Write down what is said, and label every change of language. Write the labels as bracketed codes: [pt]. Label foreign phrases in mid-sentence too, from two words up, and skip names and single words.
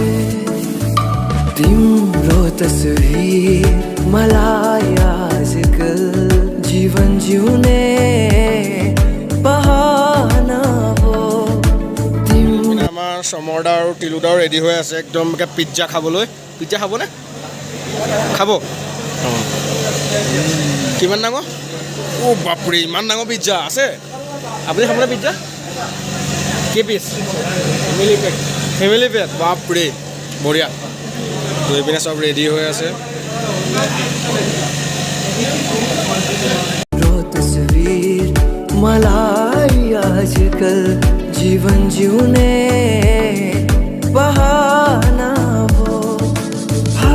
[ne] तिम्रो तस्वीर मलाई आजकल जीवन जिउने बहाना हो [as] আমাৰ সমৰদা আৰু তিলুদাও ৰেডি হৈ আছে একদম পিজ্জা খাবলৈ পিজ্জা খাবনে খাব কিমান ডাঙৰ অ' বাপৰে ইমান ডাঙৰ পিজ্জা আছে আপুনি খাবনে পিজ্জা কেই পিচ [en] family pack [as] বাপৰে বঢ়িয়া তো এইপিনে চব ৰেডি হৈ আছে [ne] तस्वीर मलाई आजकल जीवन जिउने बहाना हो ভাল